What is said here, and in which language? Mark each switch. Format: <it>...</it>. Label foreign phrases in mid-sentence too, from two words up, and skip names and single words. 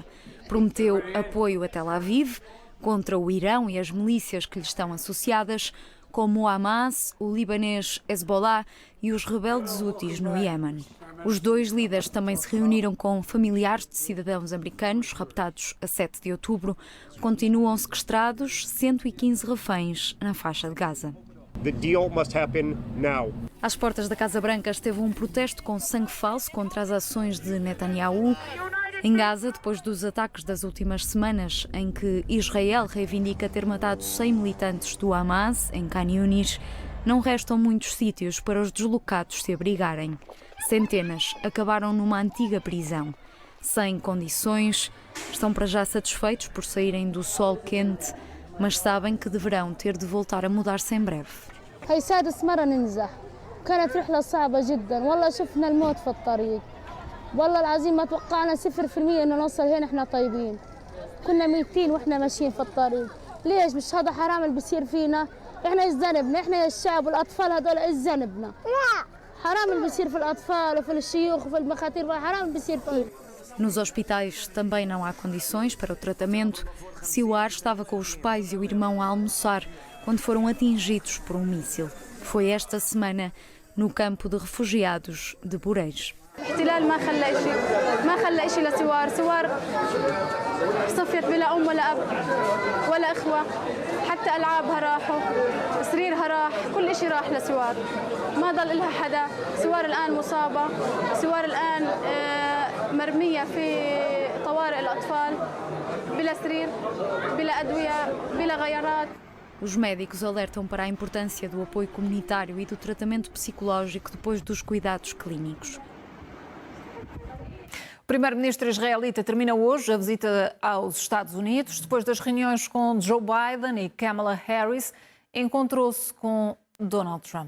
<pt>Prometeu apoio a Tel Aviv contra o Irão e as milícias que lhe estão associadas, como o Hamas, o libanês Hezbollah e os rebeldes Houthis no Iémen. Os dois líderes também se reuniram com familiares de cidadãos americanos raptados a 7 de outubro. Continuam sequestrados 115 reféns na faixa de Gaza.</pt> <en>The deal must happen now.</en> <pt>Às portas da Casa Branca esteve um protesto com sangue falso contra as ações de Netanyahu em Gaza, depois dos ataques das últimas semanas, em que Israel reivindica ter matado 100 militantes do Hamas em Khan Yunis. Não restam muitos sítios para os deslocados se abrigarem. Centenas acabaram numa antiga prisão. Sem condições, estão para já satisfeitos por saírem do sol quente, mas sabem que deverão ter de voltar a mudar-se em breve.</pt> <ar>هي سادس مرة ننزح كانت رحلة صعبة جدا والله شفنا الموت في الطريق والله العظيم ما توقعنا 0% إنه نوصل هنا إحنا طيبين كنا ميتين وإحنا ماشيين في الطريق ليش مش هذا حرام اللي بيصير فينا إحنا إيش ذنبنا إحنا الشعب والأطفال هذول إيش ذنبنا لا حرام اللي بيصير في الأطفال وفي الشيوخ وفي المخاطر حرام اللي بيصير فيه.</ar> <pt>Nos hospitais também não há condições para o tratamento. Siwar estava com os pais e o irmão a almoçar quando foram atingidos por um míssil. Foi esta semana no campo de refugiados de Bureiros.</pt> <ar>احتلال ما خلى شيء لسوار صفيت بلا ام ولا اب ولا اخوه حتى العابها راحوا سريرها راح كل شيء راح لسوار ما ضل لها حدا سوار الان مصابه سوار الان مرميه في طوارئ الاطفال بلا سرير بلا ادويه بلا غيارات.</ar> <pt>Os médicos alertam para a importância do apoio comunitário e do tratamento psicológico depois dos cuidados clínicos. O primeiro-ministro israelita termina hoje a visita aos Estados Unidos. Depois das reuniões com Joe Biden e Kamala Harris, encontrou-se com Donald Trump.</pt>